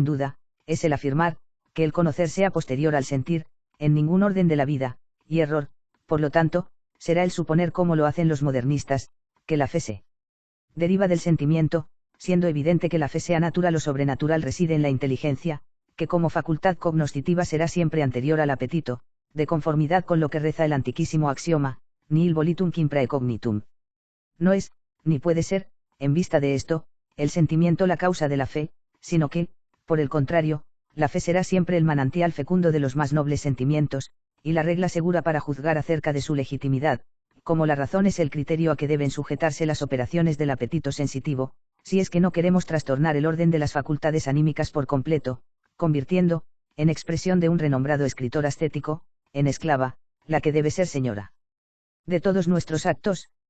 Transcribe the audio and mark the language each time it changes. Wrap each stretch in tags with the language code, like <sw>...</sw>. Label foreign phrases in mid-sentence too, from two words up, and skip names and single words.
<es>duda, es el afirmar, que el conocer sea posterior al sentir, en ningún orden de la vida, y error, por lo tanto, será el suponer como lo hacen los modernistas, que la fe se deriva del sentimiento, siendo evidente que la fe sea natural o sobrenatural reside en la inteligencia, que como facultad cognoscitiva será siempre anterior al apetito, de conformidad con lo que reza el antiquísimo axioma,</es> <la>nihil volitum quim praecognitum.</la> <es>No es, ni puede ser, en vista de esto, el sentimiento la causa de la fe, sino que, por el contrario, la fe será siempre el manantial fecundo de los más nobles sentimientos, y la regla segura para juzgar acerca de su legitimidad, como la razón es el criterio a que deben sujetarse las operaciones del apetito sensitivo, si es que no queremos trastornar el orden de las facultades anímicas por completo, convirtiendo, en expresión de un renombrado escritor ascético, en esclava, la que debe ser señora de todos nuestros actos.</es>